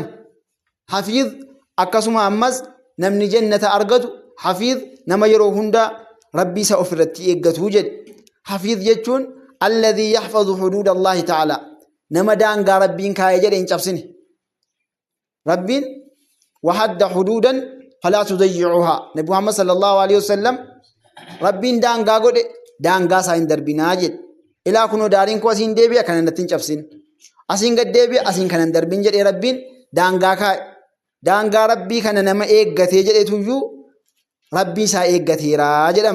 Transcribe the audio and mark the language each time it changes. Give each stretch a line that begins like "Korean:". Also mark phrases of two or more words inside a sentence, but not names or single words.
Oromo: Hafiidh akkasuma ammas namni jannata argatu hafiidh nama yeroo hunda rabbii isaa ofirratti eeggatu jedhe. Hafiidh jechuun
Arabic: الذي يحفظ حدود الله تعالى
Oromo: nama daangaa rabbiin kaayee jedhe hin cabsine. Rabbiin
Arabic: وحد حدودا فلا تضيعوها
Oromo: Nabi Muhammad
Arabic: صلى الله عليه وسلم
Oromo: rabbiin daangaa godhe daangaa isaa hin darbinaa jedhe. Ilaa kunoo daariin koo asiin deebi'a kana natti hin cabsin asiin gad deebi'a asiin kana hin darbin jedhee rabbiin daangaa kaa'e. Daangaa rabbii kana nama eeggatee jedhetuyyuu rabbii isaa eeggateeraa jedhama.